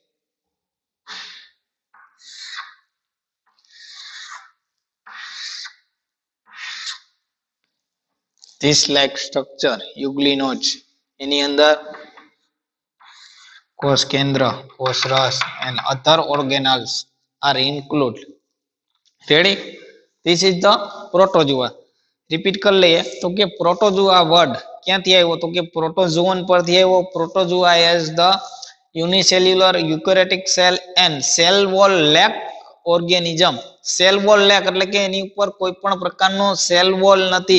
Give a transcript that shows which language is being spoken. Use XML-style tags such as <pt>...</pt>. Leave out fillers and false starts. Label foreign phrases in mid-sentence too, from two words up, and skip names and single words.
<en>This like structure, euglenoids,</en> <gu>એની અંદર કોષ કેન્દ્ર, કોષ રસ</gu> <en>and other organelles are included. Ready? This is the protozoa.</en> <gu>રિપીટ કરી લઈએ તો કે પ્રોટોઝોઆ વર્ડ ક્યાંથી આવ્યો? તો કે પ્રોટોઝોન પરથી આવ્યો.</gu> <en>protozoa as the unicellular eukaryotic cell and cell wall lack organism. cell wall lack</en> <gu>એટલે કે એની ઉપર કોઈ પણ પ્રકારનો</gu> <en>cell wall</en> <gu>નથી.</gu>